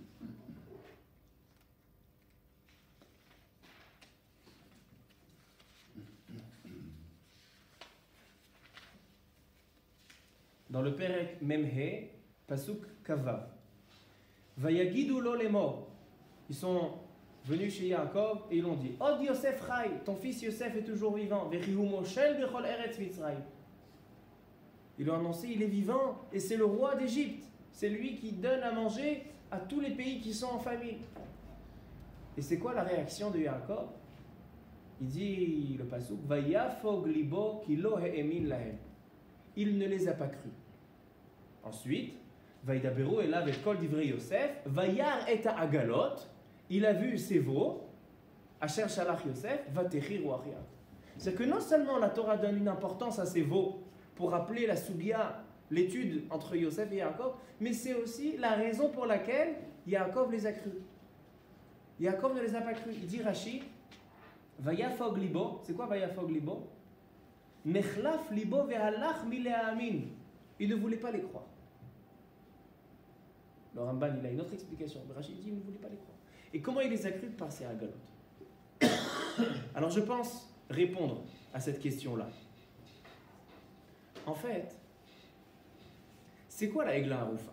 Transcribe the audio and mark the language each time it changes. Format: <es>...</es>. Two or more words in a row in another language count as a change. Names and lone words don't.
<fr>Dans le</fr> <he>פרק מה, פסוק כו. ויגידו לו לאמר.</he> <fr>Ils sont venus chez Yaakov et ils l'ont dit,</fr> <he>עוד יוסף חי,</he> <fr>ton fils Yosef est toujours vivant.</fr> <he>וכי הוא מושל בכל ארץ מצרים.</he> <fr>Ils lui ont annoncé, il est vivant et c'est le roi d'Égypte. C'est lui qui donne à manger à tous les pays qui sont en famine. Et c'est quoi la réaction de Yaakov? Il dit, le pasuk,</fr> <he>ויפג לבו כי לא האמין להם.</he> <fr>Il ne les a pas crus. Ensuite,</fr> <he>וידברו אליו את כל דברי יוסף, וירא את העגלות,</he> <fr>il a vu ses veaux,</fr> <he>אשר שלח יוסף, ותחי רוחם.</he> <fr>C'est que non seulement la Torah donne une importance à ses veaux pour rappeler la sugia, l'étude entre Yosef et Yaakov, mais c'est aussi la raison pour laquelle Yaakov les a crus. Yaakov ne les a pas crus. Il dit Rashi,</fr> <he>ויפג לבו,</he> <fr>c'est quoi</fr> <he>ויפג לבו? נחלף לבו והלך מלהאמין.</he> <fr>Il ne voulait pas les croire. Le Ramban, il a une autre explication. Rashi dit, il ne voulait pas les croire. Et comment il les a crus? Par ces agalot. Alors je pense répondre à cette question-là. En fait, c'est quoi la</fr> <he>עגלה ערופה?</he>